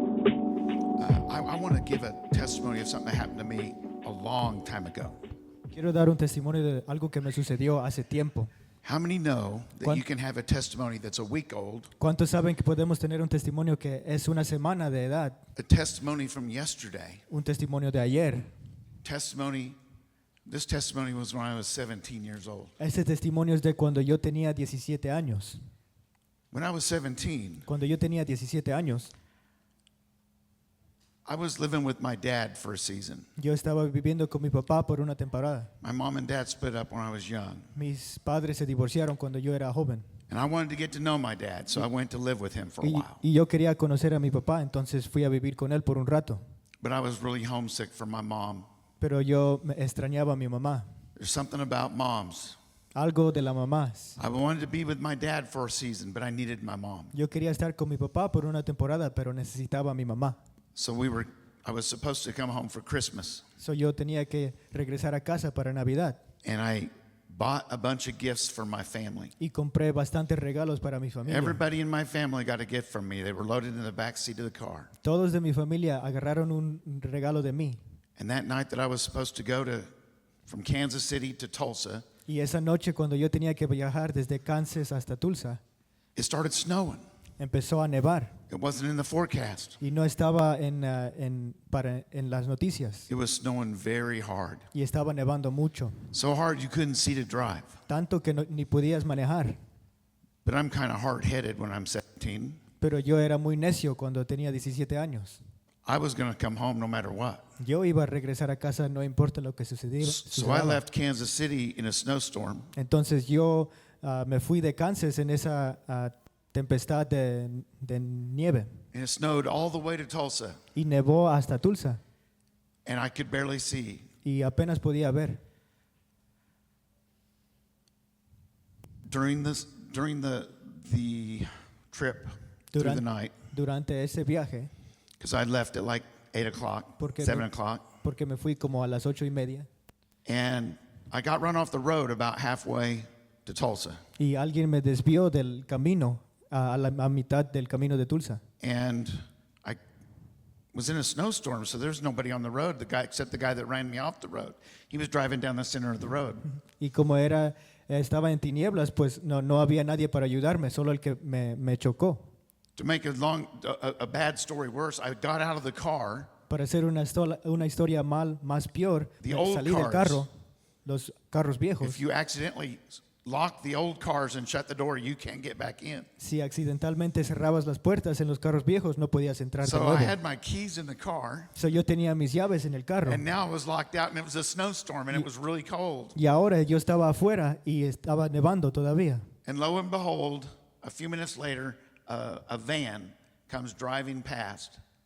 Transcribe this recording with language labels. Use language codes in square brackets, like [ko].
[en] I want to give a testimony of something that happened to me a long time ago. [es] Quiero dar un testimonio de algo que me sucedió hace tiempo. [en] How many know that [es] ¿Cuán- [en] you can have a testimony that's a week old, [es] ¿Cuántos saben que podemos tener un testimonio que es una semana de edad? [en] a testimony from yesterday, [es] Un testimonio de ayer. [en] testimony? This testimony was when I was 17 years old. [es] Ese testimonio es de cuando yo tenía 17 años. [en] When I was 17, [es] Cuando yo tenía 17 años, [en] I was living with my dad for a season. [es] yo estaba viviendo con mi papá por una temporada. [en] My mom and dad split up when I was young, [es] Mis padres se divorciaron cuando yo era joven. [en] and I wanted to get to know my dad, so I went to live with him for a [es] Y, [en] while. [es] y yo quería conocer a mi papá, entonces fui a vivir con él por un rato. [en] But I was really homesick for my mom. [es] Pero yo me extrañaba a mi mamá. [en] There's something about moms. [es] Algo de la mamá. [en] I wanted to be with my dad for a season, but I needed my mom. [es] Yo quería estar con mi papá por una temporada, pero necesitaba a mi mamá. [en] So I was supposed to come home for Christmas, [es] So yo tenía que regresar a casa para Navidad [en] and I bought a bunch of gifts for my family. [es] y compré bastantes regalos para mi familia. [en] Everybody in my family got a gift from me. They were loaded in the back seat of the car. [es] Todos de mi familia agarraron un regalo de mí. [en] And that night that I was supposed to go from Kansas City to Tulsa, [es] Y esa noche cuando yo tenía que viajar desde Kansas hasta Tulsa, [en] it started snowing. [es] empezó a nevar [en] It wasn't in the forecast. [es] y no estaba en las noticias [en] It was snowing very hard. [es] y estaba nevando mucho, [en] So hard you couldn't see to drive. [es] tanto que ni podías manejar. [en] But I'm kind of hard-headed when I'm 17. [es] Pero yo era muy necio cuando tenía 17 años. [en] I was going to come home no matter what. [es] Yo iba a regresar a casa no importa lo que sucediera. [en] So I left Kansas City in a snowstorm. [es] Entonces yo me fui de Kansas en esa tempestad de nieve [en] And it snowed all the way to Tulsa, [es] y nevó hasta Tulsa [en] and I could barely see. [es] y apenas podía ver. [en] During the trip through the [es] Duran- [en] night, [es] Durante ese viaje, [en] because I left at like 8 o'clock, [es] Porque [en] 7 [es] me- [en] o'clock, [es] porque me fui como a las 8:30 [en] and I got run off the road about halfway to Tulsa. [es] y alguien me desvió del camino a mitad del camino de Tulsa. [en] And I was in a snowstorm, so there's nobody on the road, except the guy that ran me off the road. He was driving down the center of the road. [es] Y como estaba en tinieblas, pues no había nadie para ayudarme, solo el que me chocó. [en] To make a bad story worse, I got out of the car. [es] Para hacer una historia más peor, [en] The old [es] salí del [en] cars. [es] carro, los carros viejos. [en] If you accidentally lock the old cars and shut the door, you can't get back in. [es] Si accidentalmente cerrabas las puertas en los carros viejos, no podías entrar de [en] So I [es] nuevo. [en] had my keys in the car, [es] So yo tenía mis llaves en el carro. [en] and now I was locked out, and it was a snowstorm, and it was really cold. [es] Y ahora yo estaba afuera y estaba nevando todavía. [en] And lo and behold, a few minutes later, a van comes driving past.